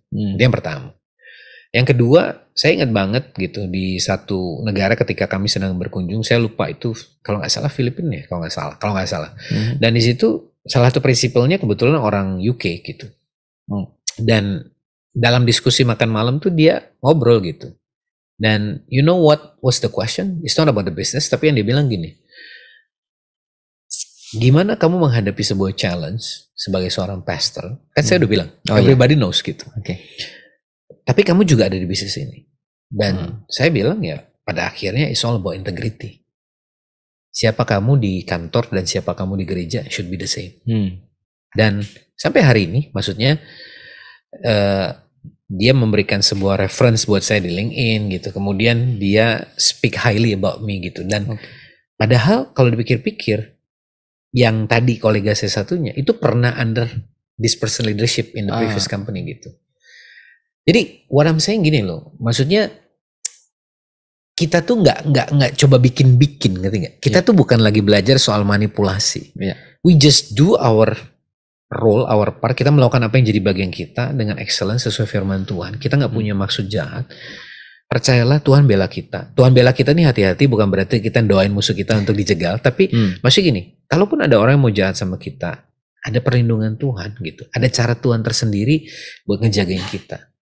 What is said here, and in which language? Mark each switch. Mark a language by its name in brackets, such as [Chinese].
[Indonesian] Itu yang pertama. Yang kedua, saya ingat banget gitu di satu negara ketika kami sedang berkunjung, saya lupa itu kalau nggak salah Filipina ya, kalau nggak salah. Dan di situ salah satu prinsipalnya kebetulan orang UK gitu. Dan dalam diskusi makan malam tuh dia ngobrol gitu. [English] Dan you know what was the question? It's not about the business, [Indonesian] tapi yang dia bilang gini, gimana kamu menghadapi sebuah challenge sebagai seorang pastor? Kan saya udah bilang, [English] everybody knows [Indonesian] gitu. Tapi kamu juga ada di bisnis ini. Dan saya bilang ya, pada akhirnya [English] it's all about integrity. [Indonesian] Siapa kamu di kantor dan siapa kamu di gereja [English] should be the same. [Indonesian] Dan sampai hari ini, maksudnya dia memberikan sebuah reference buat saya di LinkedIn gitu. Kemudian dia [English] speak highly about me [Indonesian] gitu. Dan padahal kalau dipikir-pikir, yang tadi kolega saya satunya itu pernah [English] under this person leadership in the previous company [Indonesian] gitu. Jadi [English] what I'm saying [Indonesian] gini loh, maksudnya kita tuh nggak coba bikin-bikin, ngerti nggak? Kita tuh bukan lagi belajar soal manipulasi. [English] We just do our role, our part. [Indonesian] Kita melakukan apa yang jadi bagian kita dengan excellence sesuai firman Tuhan. Kita nggak punya maksud jahat. Percayalah Tuhan bela kita. Tuhan bela kita nih hati-hati, bukan berarti kita doain musuh kita untuk dijegal. Tapi maksudnya gini, kalaupun ada orang yang mau jahat sama kita, ada perlindungan Tuhan gitu. Ada cara Tuhan tersendiri buat ngejagain kita.